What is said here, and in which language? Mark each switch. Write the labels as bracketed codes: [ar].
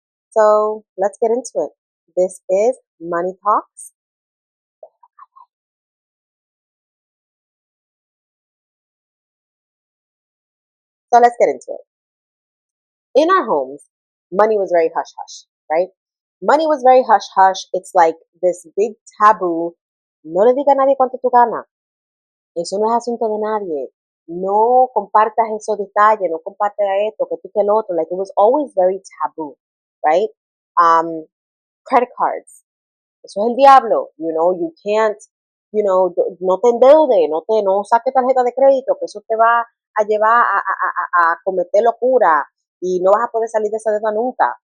[en] So let's get into it. This is Money Talks. So let's get into it. In our homes, money was very hush hush, right? Money was very hush hush. It's like this big taboo. [es] No le diga a nadie cuánto tú ganas. Eso no es asunto de nadie. No compartas esos detalles, no compartas esto, que tú que el otro. [en] Like, it was always very taboo, right? Credit cards. [es] Eso es el diablo. [en] You can't, [es] no te endeude, no saque tarjeta de crédito, que eso te va a llevar a cometer locura y no vas a poder salir de esa deuda nunca.